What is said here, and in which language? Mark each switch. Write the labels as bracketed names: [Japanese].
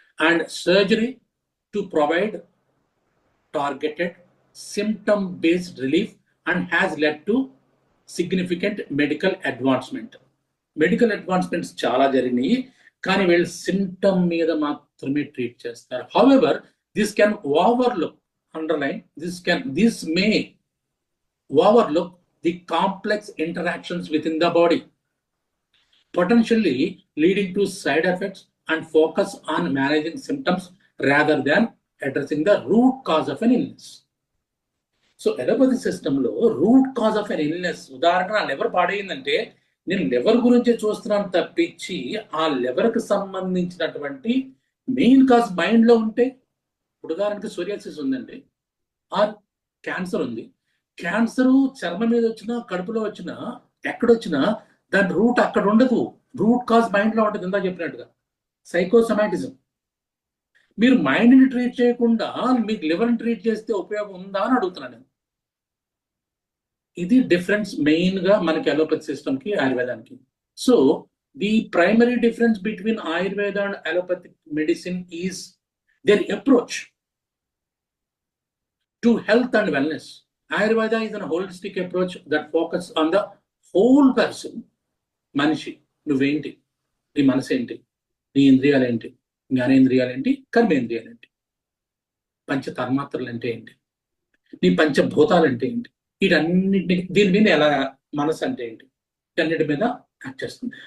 [English] And surgery to provide targeted symptom based relief and has led to significant medical advancement. [Telugu] Medical advancements చాలా జరిగినాయి, కానీ వీళ్ళు symptom మీద మాత్రమే ట్రీట్ చేస్తారు. [English] However this can overlook, underline, this may overlook the complex interactions within the body, potentially leading to side effects, and focus on managing symptoms rather than addressing the root cause of an illness. [Telugu] So allopathy సిస్టంలో [English] root cause of an illness, [Telugu] ఉదాహరణకు నా liver పాడైందంటే నేను liver గురించి చూస్తున్నాను తప్పించి ఆ లివర్కి సంబంధించినటువంటి మెయిన్ కాజ్ మైండ్లో ఉంటే, ఉదాహరణకి సోరియాసిస్ ఉందండి, ఆర్ క్యాన్సర్ ఉంది. క్యాన్సర్ చర్మం మీద వచ్చినా, కడుపులో వచ్చినా, ఎక్కడొచ్చినా దాని రూట్ అక్కడ ఉండదు, రూట్ కాజ్ మైండ్లో ఉంటుంది. ఇందా చెప్పినట్టుగా సైకోసమాటిజం. మీరు మైండ్ని ట్రీట్ చేయకుండా మీకు లివర్ని ట్రీట్ చేస్తే ఉపయోగం ఉందా అని అడుగుతున్నాను నేను. ఇది డిఫరెన్స్ మెయిన్గా మనకి అలోపతి సిస్టమ్కి ఆయుర్వేదానికి. [English] So the primary difference between Ayurveda and allopathic medicine is their approach to health and wellness. Ayurveda is an holistic approach that focuses on the whole person. [Telugu] మనిషి నువ్వేంటి, నీ మనసు ఏంటి, నీ ఇంద్రియాలు ఏంటి, జ్ఞానేంద్రియాలు ఏంటి, కర్మేంద్రియాలు ఏంటి, పంచతన్మాత్రలు అంటే ఏంటి, నీ పంచభూతాలు అంటే ఏంటి, వీటన్నిటిని దీని మీద ఎలా మనసు అంటే ఏంటి, వీటన్నిటి మీద యాక్ట్ చేస్తుంది.